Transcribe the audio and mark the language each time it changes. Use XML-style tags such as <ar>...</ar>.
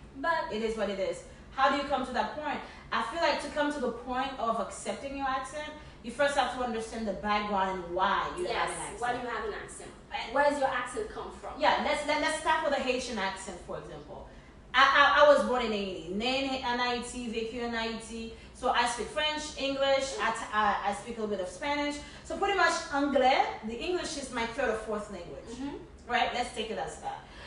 <en>But it is what it is. How do you come to that point? I feel like to come to the point of accepting your accent, you first have to understand the background and why you have an accent. Why do you have an accent? Where does your accent come from? Yeah, let's start with a Haitian accent, for example. I was born in Haiti.</en> <fr>Né en Haïti, vécu en Haïti.</fr> <en>So I speak French, English, I speak a little bit of Spanish. So pretty much Anglais, the English is my third or fourth language. Right? Let's take it as that.</en>